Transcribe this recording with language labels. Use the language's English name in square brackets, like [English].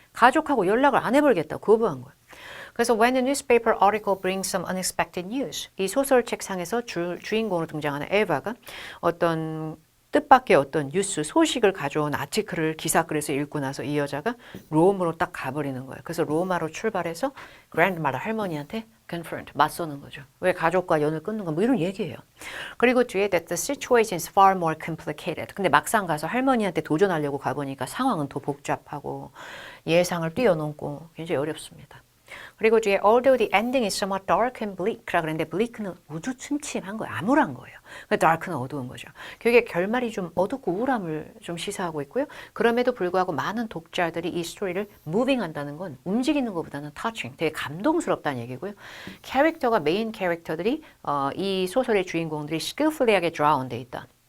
[Korean] 가족하고 연락을 안 해보겠다, 거부한 거예요. 그래서 [English] when a newspaper article brings some unexpected news, [Korean] 이 소설책상에서 주인공으로 등장하는 에바가 어떤 뜻밖의 어떤 뉴스, 소식을 가져온 아티클을 기사글에서 읽고 나서 이 여자가 롬으로 딱 가버리는 거예요. 그래서 로마로 출발해서 grandmother, 할머니한테 confront, 맞서는 거죠. 왜 가족과 연을 끊는가 뭐 이런 얘기예요. 그리고 뒤에 [English] that the situation is far more complicated. [Korean] 근데 막상 가서 할머니한테 도전하려고 가보니까 상황은 더 복잡하고 예상을 뛰어넘고 굉장히 어렵습니다. 그리고 뒤에 [English] although the ending is somewhat dark and bleak [Korean] 라 그랬는데 [English] bleak는 [Korean] 우두침침한 거예요. 암울한 거예요. dark는 어두운 거죠. 그게 결말이 좀 어둡고 우울함을 좀 시사하고 있고요. 그럼에도 불구하고 많은 독자들이 이 스토리를 moving 한다는 건 움직이는 것보다는 touching, 되게 감동스럽다는 얘기고요. 캐릭터가 메인 캐릭터들이 이 소설의 주인공들이 skillfully하게 drawn 돼 있다.